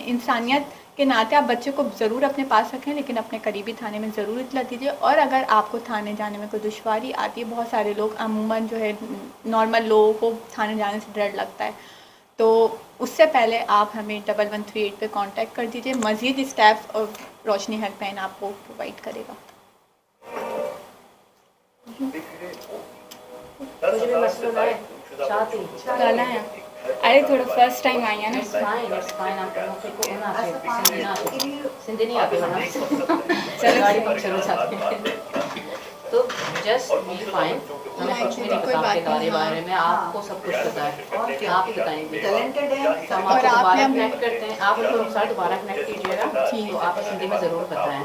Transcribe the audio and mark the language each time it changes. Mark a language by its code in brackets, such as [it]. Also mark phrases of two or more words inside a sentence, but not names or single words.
[ur] انسانیت کے ناطے آپ بچے کو ضرور اپنے پاس رکھیں, لیکن اپنے قریبی تھانے میں ضرور اطلاع دیجیے. اور اگر آپ کو تھانے جانے میں کوئی دشواری آتی ہے, بہت سارے لوگ عموماً جو ہے نارمل لوگوں کو تھانے جانے سے ڈر لگتا ہے, تو اس سے پہلے آپ ہمیں 1138 پہ کانٹیکٹ کر دیجیے. مزید اسٹاف اور روشنی ہیلپ لائن آپ کو پرووائڈ کرے گا. [sd] ॻाल्हायां, अरे थोरो [en] first time [sd] आई आहे न. [ur] تو [en] just be fine, [ur] ہمیں کچھ بھی نہیں پتا آپ کے بارے میں, آپ کو سب کچھ پتا ہے, آپ ہی بتائیں گے. ہم آپ کو دوبارہ کنیکٹ کرتے ہیں, آپ ان کو دوبارہ کنیکٹ کیجیے گا تو آپ ہندی میں ضرور بتائیں.